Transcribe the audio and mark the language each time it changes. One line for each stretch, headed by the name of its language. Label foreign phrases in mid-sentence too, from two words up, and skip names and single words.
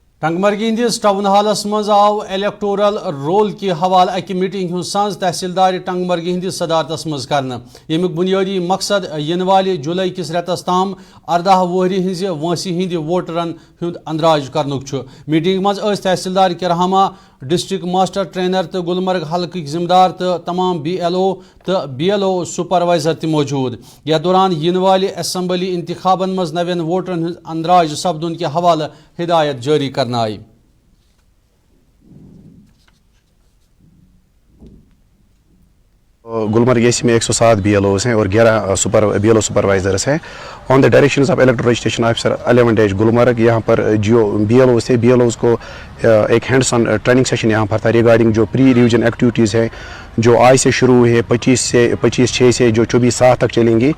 Kashmiri: ٹنگمرگی ہندس
English: town halls
Kashmiri: مز آو
English: electoral roll
Kashmiri: کی حوالہ اکہ میٹنگ ہند سانز تحصیلدار ٹنگمرگی ہندس صدارتس مز کرنا یمیک بنیادی مقصد ین والہ جولائی کس ریتس تام 18 وہری ہز وانسی ہند ووٹرن ہند اندراج کرنک میٹنگ مز تحصیلدار کرہامہ
English: district master trainer
Kashmiri: تو گلمرگ حلقہ ذمہ دار تو تمام
English: BLO supervisor
Kashmiri: تہ موجود یا دوران ین والہ اسمبلی انتخابن مز نوین ووٹرن ہند اندراج سپدن کے حوالہ ہدایت جاری کرنا آئی.
Urdu: گلمرگ اے سی میں 107 بی ایل اوز ہیں اور 11
English: BLO supervisors
Urdu: ہیں.
English: on the directions of electoral registration officer
Urdu: 11 گلمرگ یہاں پر جو بی ایل اوز تھے بی ایل اوز کو ایک
English: hands on training session
Urdu: یہاں پر تھا ریگارڈنگ جو
English: pre revision activities
Urdu: ہیں جو آج سے شروع ہوئی ہے 25/6 سے جو 24/7 تک چلیں گی.